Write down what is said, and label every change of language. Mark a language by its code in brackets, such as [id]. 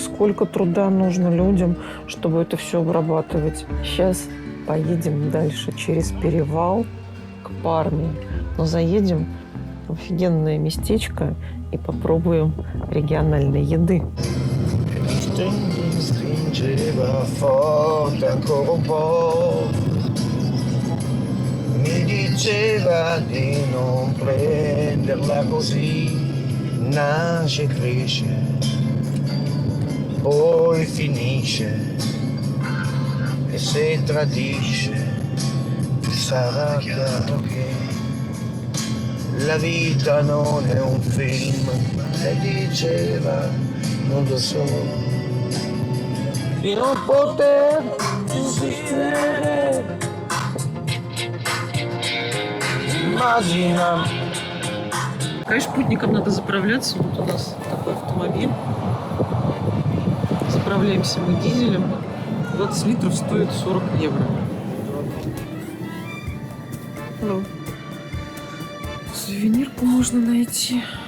[ru] Сколько труда нужно людям, чтобы это все обрабатывать. Сейчас поедем дальше через перевал к Парме. Но заедем в офигенное местечко и попробуем региональной еды. [it] stringeva forte ancora un po', mi diceva di non prenderla così, nasce, cresce, poi finisce, e se tradisce sarà chiaro che la vita non è un film, lei diceva, non lo so, di non poter insistere. Immagina. [ru] Конечно, путникам надо заправляться. Вот у нас такой автомобиль. Заправляемся мы дизелем. 20 литров стоит 40 евро. Ну, сувенирку можно найти.